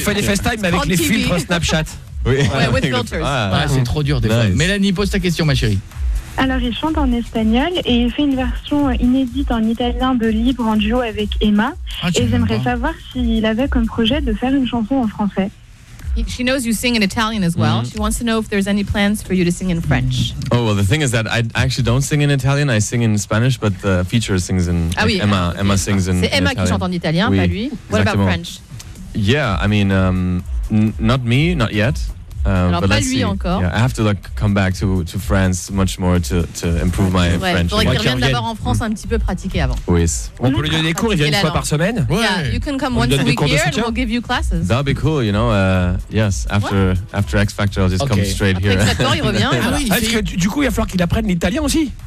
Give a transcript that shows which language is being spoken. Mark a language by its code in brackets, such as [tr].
[fr] FaceTime avec les filtres Snapchat. Oui. [en] Ouais, with filters. [fr] Ah, c'est trop dur des fois. Mélanie, pose ta question, ma chérie. Alors, il chante en espagnol et il fait une version inédite en italien de Libre en duo avec Emma. Ah, et j'aimerais savoir s'il avait comme projet de faire une chanson en français. [en] She knows you sing in Italian as well. Mm-hmm. She wants to know if there's any plans for you to sing in French. Oh, well, the thing is that I actually don't sing in Italian. I sing in Spanish, but the feature sings in [fr] ah, like oui. [en] Emma. Emma sings in [fr] c'est Emma [en] in [fr] qui chante en italien, oui. Pas lui. Exactement. [en] What about French? Yeah, I mean, not me, not yet. [fr] Alors, [en] but [fr] pas [en] let's [fr] lui [en] see. [fr] Encore. [en] Yeah, I have to like come back to France much more to improve my [fr] ouais, [en] French. [fr] Il faudrait qu'il revienne d'abord en France un petit peu pratiquer avant. Oui. On peut lui donner des cours, il vient une fois par semaine. Ouais. [en] Yeah, you can come once a week here and we'll give you classes. That'll be cool, you know. Yes, after X Factor, I'll just come straight [fr] après [en] here. [fr] Exactement, il revient. Ah oui, du coup, il va falloir qu'il apprenne l'italien aussi.